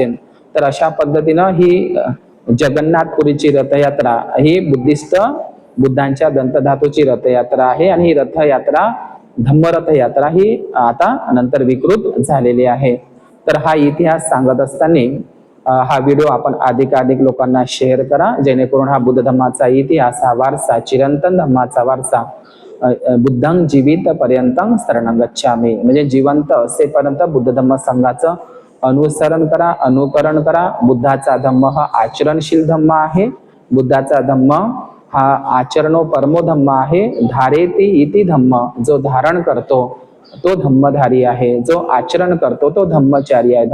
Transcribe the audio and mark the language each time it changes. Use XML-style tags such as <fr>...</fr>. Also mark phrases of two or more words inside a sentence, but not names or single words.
<mr>तर अशा पद्धतीनं ही जगन्नाथपुरीची रथयात्रा ही बुद्धांच्या दंतधातूची रथयात्रा आहे. आणि ही रथयात्रा धम्मरथ यात्रा ही आता नंतर विकृत झालेली आहे. तर हा इतिहास सांगत असताना हा व्हिडिओ आपण अधिकाधिक लोकांना शेअर करा, जेणेकरून हा बुद्ध धम्माचा इतिहास, हा वारसा, चिरंतन धम्माचा वारसा,</mr> <pi>बुद्धं जीवित पर्यंतं शरणं गच्छामि,</pi> <mr>म्हणजे जिवंत असेपर्यंत बुद्ध धम्म संघाचं अनुसरण करा, अनुकरण करा. बुद्धाचा धम्म हा आचरणशील धम्म आहे. बुद्धाचा धम्म हा</mr> <pi>आचरणो परमो धम्म</pi> <mr>आहे.</mr> <pi>धारेती इति धम्म,</pi> <mr>जो धारण करतो तो धम्मधारी आहे, जो आचरण करतो तो धम्मचारी आहे.</mr>